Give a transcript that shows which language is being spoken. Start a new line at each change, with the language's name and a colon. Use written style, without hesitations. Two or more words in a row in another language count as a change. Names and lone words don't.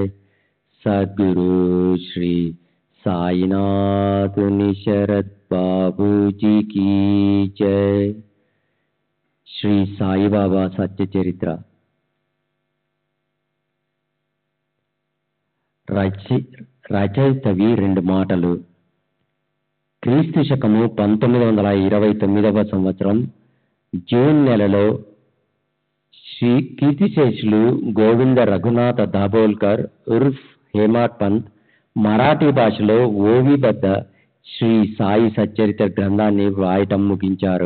Hindi: सद्गुरु श्री साईनाथ शरद बाबू जी की जय।
Telugu: శ్రీ సాయిబాబా సత్య చరిత్ర రచయితవి 2 మాటలు. క్రీస్తు శకము 1929వ సంవత్సరం జూన్ నెలలో శ్రీ కీర్తిశేషులు గోవింద రఘునాథ దాబోల్కర్ ఉర్ఫ్ హేమాడ్ పంత్ మరాఠీ భాషలో ఓవిబద్ద శ్రీ సాయి సచ్చరిత్ర గ్రంథాన్ని వ్రాయటం ముగించారు.